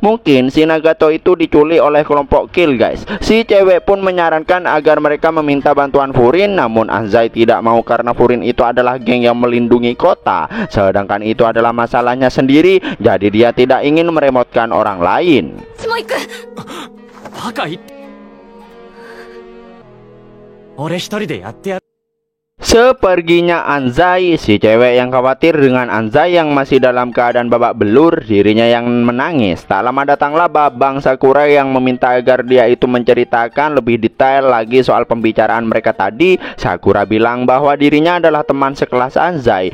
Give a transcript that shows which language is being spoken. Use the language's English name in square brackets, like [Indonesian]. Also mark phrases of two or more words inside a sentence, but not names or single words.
[Indonesian] Mungkin si Nagato itu diculik oleh kelompok Kill guys. Si cewek pun menyarankan agar mereka meminta bantuan Furin. Namun Anzai tidak mau karena Furin itu adalah geng yang melindungi kota, sedangkan itu adalah masalahnya sendiri. Jadi dia tidak ingin meremotkan orang lain. [Japanese] バカ言って俺一人でやってやる [Indonesian] Seperginya Anzai, si cewek yang khawatir dengan Anzai yang masih dalam keadaan babak belur, dirinya yang menangis. Tak lama datanglah Babang Sakura yang meminta agar dia itu menceritakan lebih detail lagi soal pembicaraan mereka tadi. Sakura bilang bahwa dirinya adalah teman sekelas Anzai.